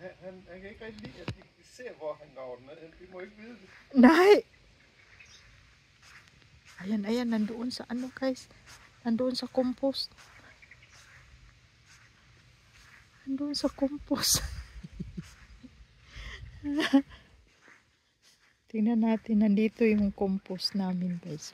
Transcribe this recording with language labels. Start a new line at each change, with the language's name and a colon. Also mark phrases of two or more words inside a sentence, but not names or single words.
Danish: han kan ikke rigtig lide, at de ser, hvor han graver den ned. De må ikke vide det. Nej!
Filipino: Ayan, ayan, nandoon sa ano guys. Nandoon sa compost. Nandoon sa compost. Tingnan natin, nandito yung compost namin guys.